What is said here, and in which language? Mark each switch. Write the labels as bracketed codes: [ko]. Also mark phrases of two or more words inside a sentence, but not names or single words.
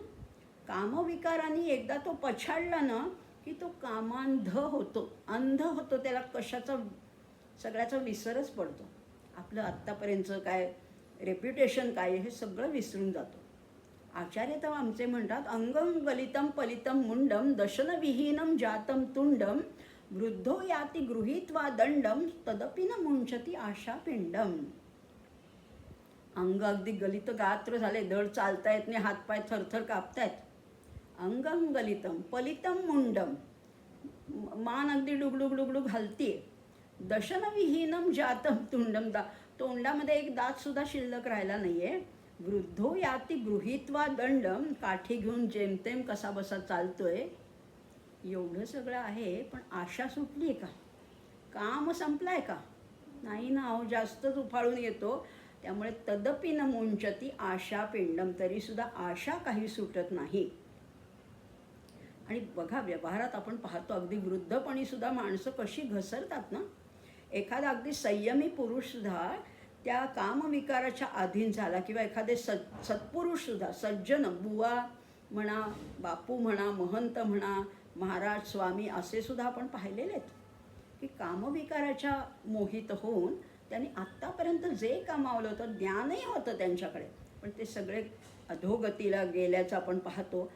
[mr] कामविकारांनी एकदा तो पछाडला ना की तो कामांध होतो, अंध होतो, त्याला कशाचा सगळ्याचा विसरच पडतो. आपलं आत्तापर्यंतचं काय रेप्युटेशन काय हे सगळं विसरून जातो. आचार्य तर आमचे म्हणतात, [sa] अंगम गलितम पलितम मुंडम दशनविहीनम जातम तुंडम वृद्धो याती गृहीत्वा दंडम तदपि न मुंचती आशा पिंडम. [mr] अंग अगदी गलित गात्र झाले, धड चालता येत नाही, हातपाय थरथर कापतायत. [sa] अंगम गलितम पलितम मुंडम, [mr] मान अगदी डुगडुग डुगडुग हलतीये. [sa] दशनविहीनम जातम तुंडम, [mr] तोंडामध्ये एक दात सुद्धा शिल्लक राहिला नाहीये. [sa] वृद्धो याती गृहीत्वा दंडम, [mr] काठी घेऊन जेमतेम कसा बसा चालतोय. एवढं सगळं आहे, पण आशा सुटली आहे का, काम संपलाय का, नाही ना. अहो जास्तच उफाळून येतो. त्यामुळे [sa] तदपि न मुंचती आशा पिंडम, [mr] तरीसुद्धा आशा काही सुटत नाही. आणि बघा व्यवहारात आपण पाहतो, अगदी वृद्धपणी सुद्धा माणसं कशी घसरतात ना. एखादा अगदी संयमी पुरुषसुद्धा त्या कामविकाराच्या अधीन झाला किंवा एखादे सत्पुरुषसुद्धा सज्जन बुवा म्हणा, बापू म्हणा, महंत म्हणा, महाराज स्वामी असे सुद्धा आपण पाहिलेले आहेत की कामविकाराच्या मोहित होऊन त्यांनी आत्तापर्यंत जे कमावलं होतं, ज्ञानही होतं त्यांच्याकडे, पण ते सगळे अधोगतीला गेल्याचं आपण पाहतो.